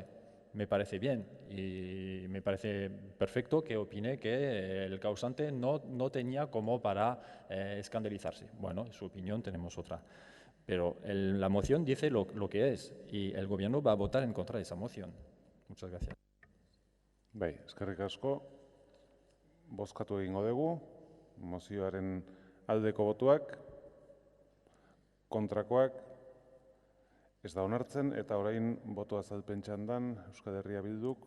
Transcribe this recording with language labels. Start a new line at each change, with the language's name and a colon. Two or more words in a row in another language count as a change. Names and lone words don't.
Spanish: Me parece bien y me parece perfecto que opine que el causante no tenía como para escandalizarse. Bueno, en su opinión tenemos otra. Pero la moción dice lo que es y el Gobierno va a votar en contra de esa moción. Muchas gracias.
Basque: Bai, eskerrik asko. Bozkatu egingo dugu. Mozioaren aldeko botuak, kontrakoak, ez da onartzen, eta orain boto azalpen txandan Euskal Herria Bilduk.